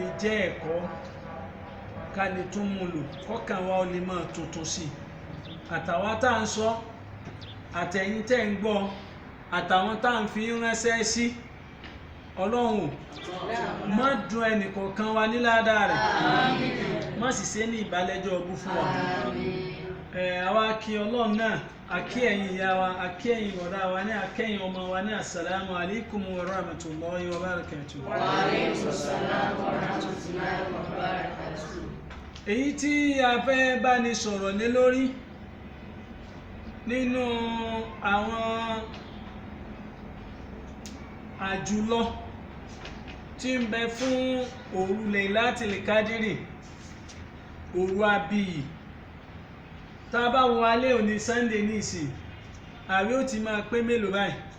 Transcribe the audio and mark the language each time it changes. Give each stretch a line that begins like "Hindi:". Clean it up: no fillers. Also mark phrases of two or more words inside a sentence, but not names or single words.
Yoruba: jẹ́ ẹ̀kọ́ ká lè tún mú lò kọ́kàn wa ó lè máa tuntun sí i àtàwọn tá à ń sọ àtẹ̀yìn tẹ́ ń gbọ́ àtàwọn tá à ń fi ránṣẹ́ sí ọlọ́run má dùn ẹnìkọ̀ọ̀kan wa ní ládàá rẹ̀ má sì ṣe ní ìbálẹ́jọ́ ọgbú fún wa àwa kí ọlọ́run náà akí ẹ̀yin ìyá wa akí ẹ̀yin ọ̀rá wa ní akẹ́yìn ọmọ wa ní
Arabic: السلام عليكم ورحمة الله وبركاته. وعليكم السلام ورحمة الله وبركاته. èyí tí a fẹ́ bá ní sọ̀rọ̀ lé lórí nínú àwọn àjùlọ tí ń bẹ fún òru Laylatul Qadri òru abiyì tá a bá wo alẹ́ òní Sunday ní ìsìn àwẹ̀ ó ti máa pé mélòó báyìí